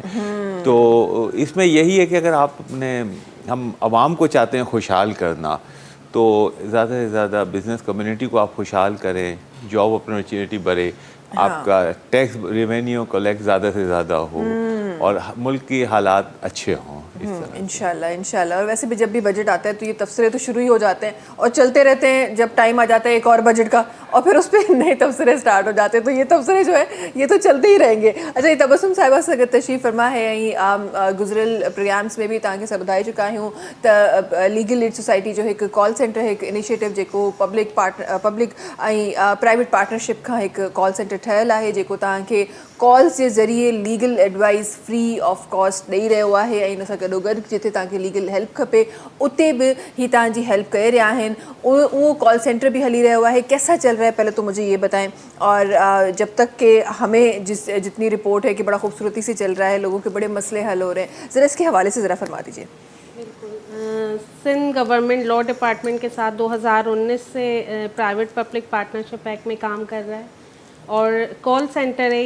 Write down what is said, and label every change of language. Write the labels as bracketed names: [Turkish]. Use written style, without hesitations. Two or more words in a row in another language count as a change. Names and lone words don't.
[Urdu] تو اس میں یہی ہے کہ اگر ہم عوام کو چاہتے ہیں خوشحال کرنا، تو زیادہ سے زیادہ [English] business community [Urdu] کو آپ خوشحال کریں, [English] job opportunity [Urdu] بڑھے، آپ کا [English] tax revenue collect [Urdu] زیادہ سے زیادہ ہو اور ملک کے حالات اچھے ہوں. इंशाल्लाह। اور ویسے بھی جب بھی بجٹ آتا ہے تو یہ تبصرے تو شروع ہی ہو جاتے ہیں اور چلتے رہتے ہیں. جب ٹائم آ جاتا ہے ایک اور بجٹ کا اور پھر اس پر نئے تبصرے اسٹارٹ ہو جاتے ہیں، تو یہ تبصرے جو ہے یہ تو چلتے ہی رہیں گے. اچھا، یہ تبسم صاحبہ سے تشریف فرما ہے. [Sindhi] ऐं गुज़िरियल प्रोग्राम्स में भी तव्हांखे सभु ॿुधाए चुका आहियूं त लीगल एड सोसाइटी जो हिकु [English] call center [Sindhi] है, हिकु इनिशिएटिव जेको पब्लिक ऐं [English] private partnership [Sindhi] खां हिकु [English] call center [Sindhi] ठहियलु आहे, जेको तव्हांखे कॉल्स जे ज़रिए [English] legal advice free of cost [Sindhi] ॾेई रहियो आहे। ऐं इन सां गॾोगॾु जिथे तव्हांखे [English] legal help [Sindhi] खपे उते भी ही तव्हांजी हेल्प करे रहिया आहिनि। वो [English] call center [Sindhi] भी हली रहियो आहे। [Urdu] کیسا چل رہا ہے پہلے تو مجھے یہ بتائیں، اور جب تک کہ ہمیں جتنی رپورٹ ہے کہ بڑا خوبصورتی سے چل رہا ہے، لوگوں کے بڑے مسئلے حل ہو رہے ہیں، ذرا اس کے حوالے سے ذرا فرما دیجیے. بالکل، سندھ گورنمنٹ لاء ڈیپارٹمنٹ کے ساتھ 2019 سے [English] private public partnership act [Urdu] میں کام کر رہا ہے، اور [English] call center [Urdu] ہے.